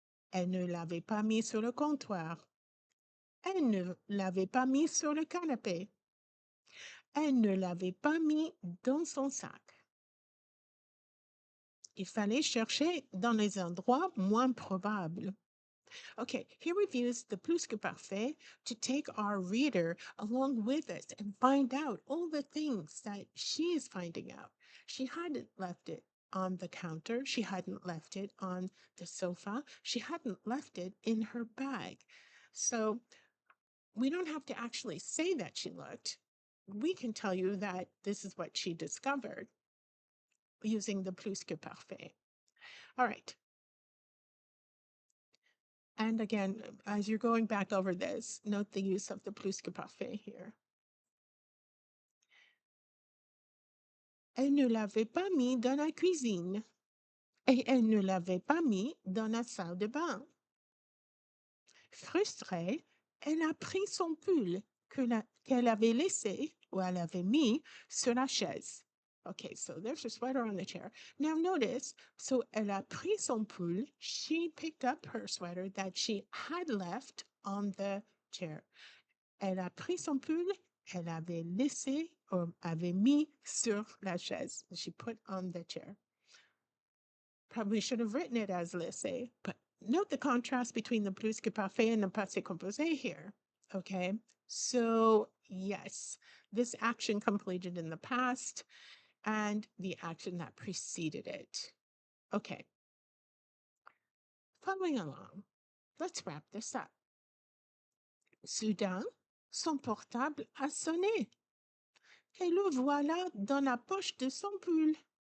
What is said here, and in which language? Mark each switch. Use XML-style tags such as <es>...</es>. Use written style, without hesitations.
<fr>Elle ne l'avait pas mis sur le comptoir. Elle ne l'avait pas mis sur le canapé. Elle ne l'avait pas mis dans son sac. Il fallait chercher dans les endroits moins probables.</fr> <en>Okay, here we've used the plus-que-parfait to take our reader along with us and find out all the things that she is finding out. She hadn't left it on the counter. She hadn't left it on the sofa. She hadn't left it in her bag. So we don't have to actually say that she looked. We can tell you that this is what she discovered using the plus-que-parfait. All right. And again, as you're going back over this, note the use of the plus-que-parfait here.</en> <fr>Elle ne l'avait pas mis dans la cuisine et elle ne l'avait pas mis dans la salle de bain. Frustrée, elle a pris son pull qu'elle avait laissé ou elle avait mis sur la chaise.</fr> <en>Okay, so there's her sweater on the chair. Now notice, so</en> <fr>elle a pris son pull.</fr> <en>She picked up her sweater that she had left on the chair.</en> <fr>Elle a pris son pull, elle avait laissé or avait mis sur la chaise.</fr> <en>She put on the chair. Probably should have written it as laissé, but note the contrast between the plus-que-parfait and the passé composé here. Okay, so yes, this action completed in the past and the action that preceded it. Okay, following along, let's wrap this up.</en> <fr>Soudain, son portable a sonné. Et le voilà dans la poche de son pull.</fr>